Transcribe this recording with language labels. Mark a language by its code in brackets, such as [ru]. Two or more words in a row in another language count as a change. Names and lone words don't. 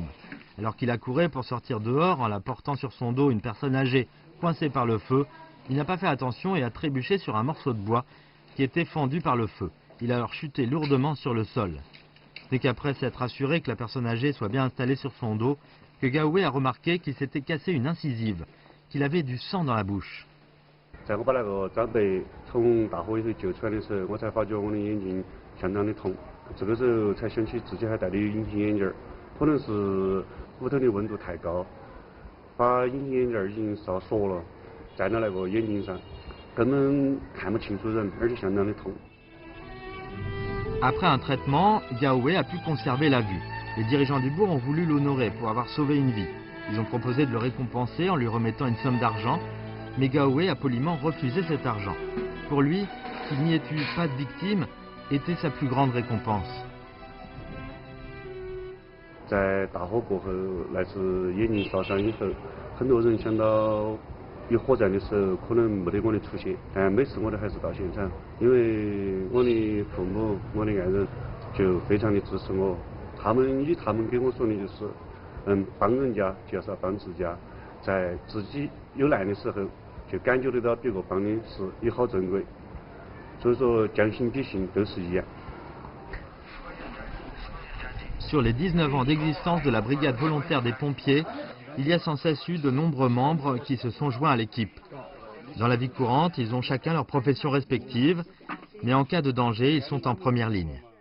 [fr] Alors qu'il accourait pour sortir dehors en la portant sur son dos une personne âgée, coincée par le feu, il n'a pas fait attention et a trébuché sur un morceau de bois qui était fendu par le feu. Il a alors chuté lourdement sur le sol. C'est qu'après s'être assuré que la personne âgée soit bien installée sur son dos, que Gaoué a remarqué qu'il s'était cassé une incisive, qu'il avait du sang dans la bouche. [zh] 在我把那个长辈从大火里头救出来的时候，我才发觉我的眼睛相当的痛。这个时候才想起自己还戴的隐形眼镜，可能是屋头的温度太高，把隐形眼镜已经烧缩了，在了那个眼睛上。根本看不清楚人，而且相当的痛。 [fr] Après un traitement, Gaoué a pu conserver la vue. Les dirigeants du bourg ont voulu l'honorer pour avoir sauvé une vie. Ils ont proposé de le récompenser en lui remettant une somme d'argent, mais Gaoué a poliment refusé cet argent. Pour lui, qu'il n'y ait eu pas de victime était sa plus grande récompense. [zh] 在大火过后，来自椰林烧伤以后，很多人想到有火灾的时候，可能没得我的出现，但每次我都还是到现场，因为我的父母、我的爱人就非常的支持我。他们给我说的就是，帮人家就要帮自家，在自己有难的时候，就感觉得到别个帮的是也好珍贵。所以说，将心比心都是一样。 [fr] Sur les 19 ans d'existence de la brigade volontaire des pompiers, il y a sans cesse eu de nombreux membres qui se sont joints à l'équipe. Dans la vie courante, ils ont chacun leur profession respective, mais en cas de danger, ils sont en première ligne.